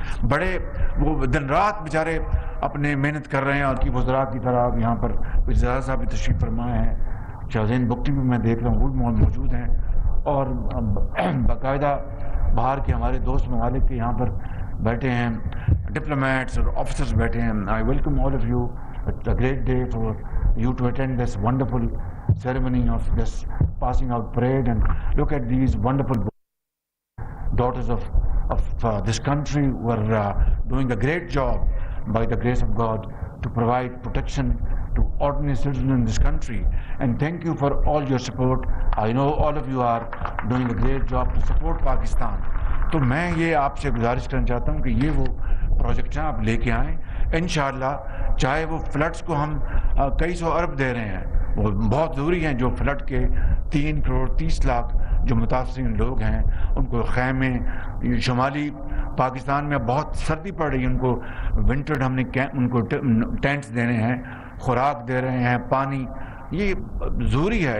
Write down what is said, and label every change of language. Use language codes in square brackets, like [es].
[ur] بڑے وہ دن رات بیچارے اپنے محنت کر رہے ہیں. اور کی وزراء کی طرح یہاں پر وزیر صاحب بھی تشریف فرمائے ہیں, شاہزین بگٹی بھی میں دیکھ رہا ہوں, وہ بھی موجود ہیں. اور باقاعدہ باہر کے ہمارے دوست ممالک کے یہاں پر بیٹھے ہیں, ڈپلومیٹس اور آفیسرز بیٹھے ہیں. [en] I welcome all of you. It's a great day for you to attend this wonderful ceremony of this passing out parade, and look at these wonderful daughters of this country who are doing a great job by the grace of God to provide protection to ordinary citizens in this country. And thank you for all your support. I know all of you are doing a great job to support Pakistan. [ur] تو میں یہ آپ سے گزارش کرنا چاہتا ہوں کہ یہ وہ پروجیکٹ ہیں آپ لے کے آئیں انشاءاللہ. چاہے وہ فلڈس کو ہم کئی سو ارب دے رہے ہیں, وہ بہت ضروری ہیں. جو فلڈ کے 3 کروڑ 30 لاکھ جو متاثرین لوگ ہیں ان کو خیمے, شمالی پاکستان میں بہت سردی پڑ رہی ہے, ان کو ونٹر ہم نے ان کو ٹینٹس دینے ہیں, خوراک دے رہے ہیں, پانی, یہ ضروری ہے.